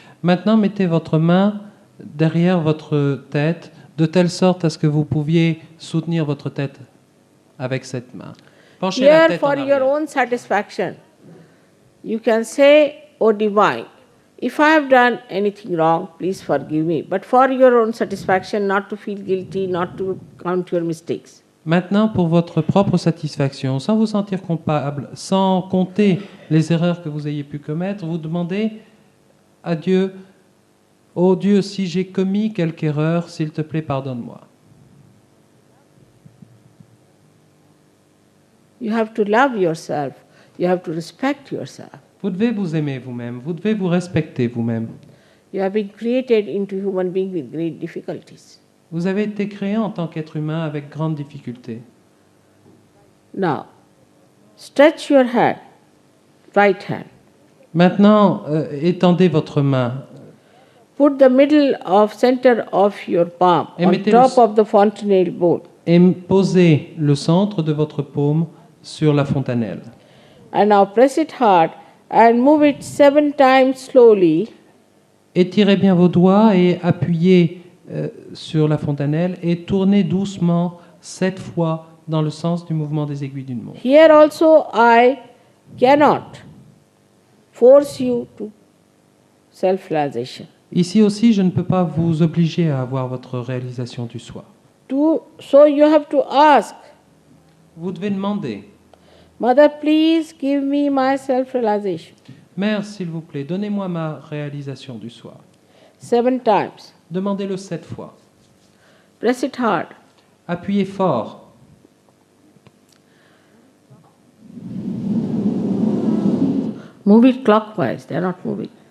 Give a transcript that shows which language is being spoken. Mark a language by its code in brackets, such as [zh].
[fr] Maintenant, mettez votre main derrière votre tête, de telle sorte à ce que vous pouviez soutenir votre tête avec cette main. Penchez la [en] Here, [fr] tête en [en] for your [fr] arrière. [en] own satisfaction, you can say, O Divine, if I have done anything wrong, please forgive me. But for your own satisfaction, not to feel guilty, not to count your mistakes. [fr] Maintenant, pour votre propre satisfaction, sans vous sentir coupable, sans compter les erreurs que vous ayez pu commettre, vous demandez à Dieu, ô Dieu, si j'ai commis quelque erreur, s'il te plaît, pardonne-moi. [en] You have to love yourself. You have to respect yourself. [fr] Vous devez vous aimer vous-même, vous devez vous respecter vous-même. [en] You have been created into human being with great difficulties. [fr] Vous avez été créé en tant qu'être humain avec grande difficulté. [en] Now, stretch your hand, right hand. [fr] Maintenant, étendez votre main. [en] Put the middle of center of your palm [fr] Et [en] on [fr] mettez [en] top [fr] le- [en] of the fontanelle bowl [fr] Et posez le centre de votre paume sur la fontanelle. [en] and now press it hard and move it 7 times slowly [fr] Étirez bien vos doigts et appuyez sur la fontanelle et tournez doucement 7 fois dans le sens du mouvement des aiguilles d'une montre. [en] Here also I cannot force you to self-realization. [fr] Ici aussi, je ne peux pas vous obliger à avoir votre réalisation du soi. [en] So you have to ask, [fr] Vous devez demander, [en] Mother, please give me my self-realization. [fr] Mère, s'il vous plaît, donnez-moi ma réalisation du soi. [en] 7 times. [fr] Demandez-le 7 fois. [en] Press it hard. [fr] Appuyez fort. [en] Move it clockwise. They are not moving.